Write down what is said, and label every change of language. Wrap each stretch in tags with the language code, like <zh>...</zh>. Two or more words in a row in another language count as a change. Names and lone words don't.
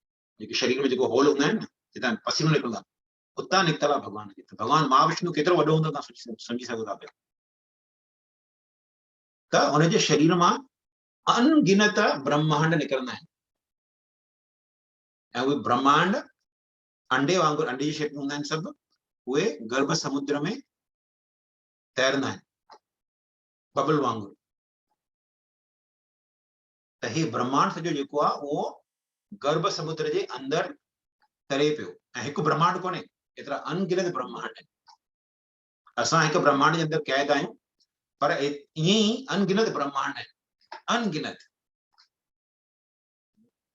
<sd>जेके शरीर में जेको होल हूंदा आहिनि न, जितां पसीनो निकिरंदो आहे, उतां निकितल आहे भगवान खे। त भगवान महाविष्णु केतिरो वॾो हूंदो तव्हां सम्झी सघो था पिया। त हुनजे शरीर मां अनगिनत ब्रह्मांड निकिरंदा आहिनि, ऐं उहे ब्रह्मांड अंडे वांगुरु, अंडे जी शेप में हूंदा आहिनि सभु, उहे गर्भ समुद्र में तैरंदा आहिनि बबल वांगुरु। त हे ब्रह्मांड सॼो जेको आहे उहो गर्भ समुद्र जे अंदरि तरे पियो, ऐं हिकु ब्रह्मांड कोन्हे, एतिरा अनगिनत ब्रह्मांड आहिनि। असां हिकु ब्रह्मांड जे अंदरि क़ैद आहियूं, पर ईअं ई अनगिनत ब्रह्मांड आहिनि, अनगिनत।</sd>